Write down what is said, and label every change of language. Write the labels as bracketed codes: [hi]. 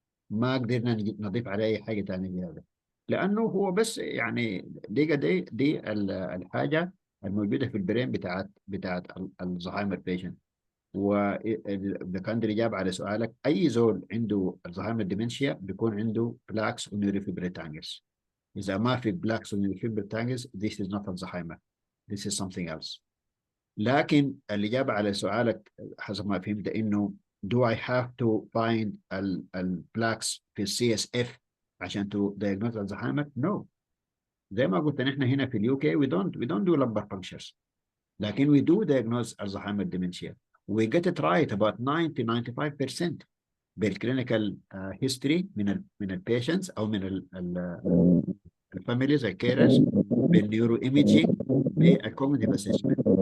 [ar] ما قدرنا نضيف عليه اي حاجه ثانيه زياده، لانه هو بس يعني دي الحاجه الموجوده في البرين بتاعت الزهايمر بيشنت. واذا كان الاجابه على سؤالك، اي زول عنده الزهايمر ديمنشيا بيكون عنده بلاكس ونيوروفيبريتانجز. اذا ما في بلاكس ونيوروفيبريتانجز [en] this is not Alzheimer, this is something else. [ar] لكن الإجابة على سؤالك حسب ما فهمت إنه [en] do I have to find plaques [ar] في CSF عشان [en] to diagnose Alzheimer? No. [ar] زي ما قلت نحن هنا في اليو كي [en] we don't do lumbar punctures. لكن we do diagnose Alzheimer dementia. We get it right about 90-95% [ar] بالclinical history من البيشنتس أو من الفاميليز الكيرز بالنيورو ايميجينج بالكوجنيتيف اسسمنت.